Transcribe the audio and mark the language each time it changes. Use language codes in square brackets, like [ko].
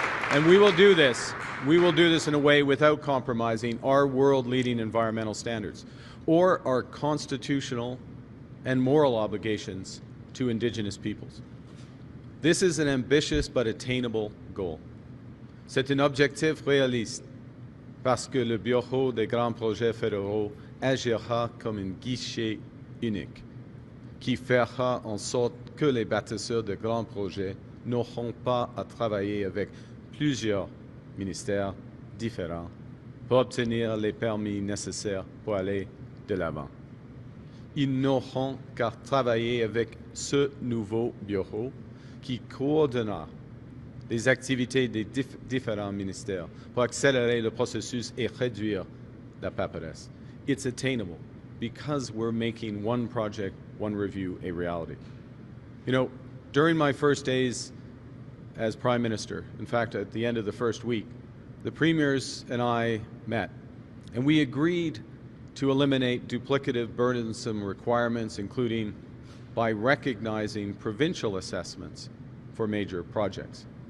[en] And we will do this. We will do this in a way without compromising our world-leading environmental standards or our constitutional and moral obligations to Indigenous peoples. This is an ambitious but attainable goal. [fr] C'est un objectif réaliste parce que le Bureau des grands projets fédéraux agira comme un guichet unique qui fera en sorte que les bâtisseurs de grands projets n'auront pas à travailler avec plusieurs ministères différents pour obtenir les permis nécessaires pour aller de l'avant. ils n'auront qu'à travailler avec ce nouveau bureau qui coordonnera les activités des différents ministères pour accélérer le processus et réduire la paperasse. [en] It's attainable because we're making one project, one review a reality. You know, during my first days as Prime Minister, in fact, at the end of the first week, the premiers and I met, and we agreed to eliminate duplicative, burdensome requirements, including by recognizing provincial assessments for major projects.